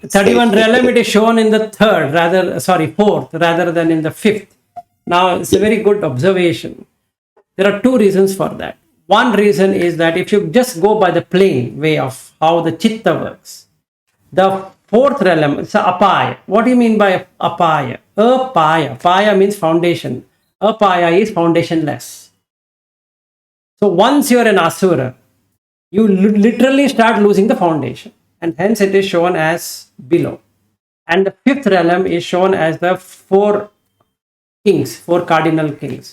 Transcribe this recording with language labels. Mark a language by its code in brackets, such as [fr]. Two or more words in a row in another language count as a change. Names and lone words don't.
[en] 31 realm it is shown in the fourth rather than in the fifth. Now it's a very good observation. There are 2 reasons for that. One reason is that if you just go by the plain way of how the chitta works, the 4th realm is apaya. What do you mean by apaya? Apaya. Paya means foundation. Apaya is foundationless. So once you are an asura, you literally start losing the foundation, and hence it is shown as below. And the 5th realm is shown as the 4 cardinal kings.